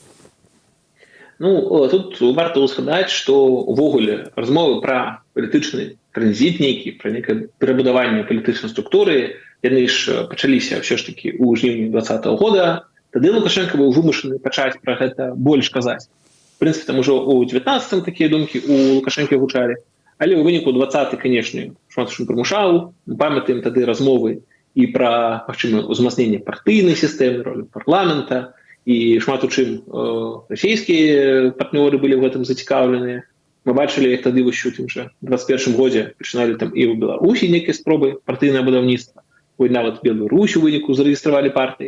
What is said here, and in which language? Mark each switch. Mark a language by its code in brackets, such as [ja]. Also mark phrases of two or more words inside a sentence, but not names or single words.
[be] Ну, тут варта ўзгадаць, што ўвогуле размовы пра палітычны транзіт нейкі, пра некае перабудаванне палітычнай структуры, яны ж пачаліся ўсё ж такі ў жніўні 2020 года. Тады Лукашенко быў вымушаны пачаць пра гэта больш казаць. [ru] В принципе, там уже у 19-м такие [be] думки у Лукашенко гучали, але у выніку 20-й, конечно, шмат чым прымушаў, мы памятаем тады размовы і пра магчымае ўзмацненне партыйнай сістэмы, ролі парламента, і шмат у чым расійскія партнёры былі ў гэтым зацікаўленыя. Мы бачылі, як тады ў тым жа 21-м годзе пачыналі там і ў Беларусі нейкія спробы партыйнае будаўніцтва, нават Беларусь у выніку зарэгістравалі партыі.